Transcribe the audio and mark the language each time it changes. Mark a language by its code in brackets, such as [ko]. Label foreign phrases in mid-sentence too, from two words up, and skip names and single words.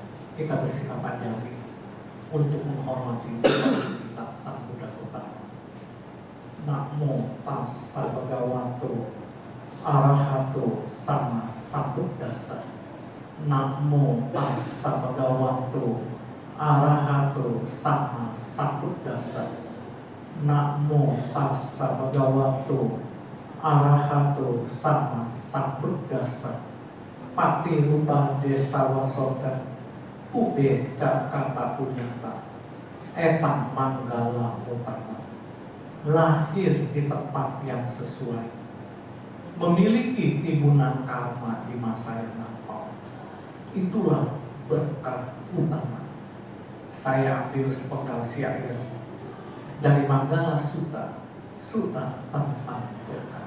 [id] kita bersikap jari untuk menghormati kita Sang Buddha Gautama. [pi] Namo tassa bhagavato arahato sama sambuddhassa. Namo tassa bhagavato arahato sama sambuddhassa. Namo tassa bhagavato arahato sama sambuddhassa. Patirupa desa wasota pube kata punyata etam manggala utama. [id] Lahir di tempat yang sesuai, memiliki timbunan karma di masa yang lampau. Itulah berkah utama. Saya ambil sepenggal syair dari Manggala Sutta, Sutta tentang berkah.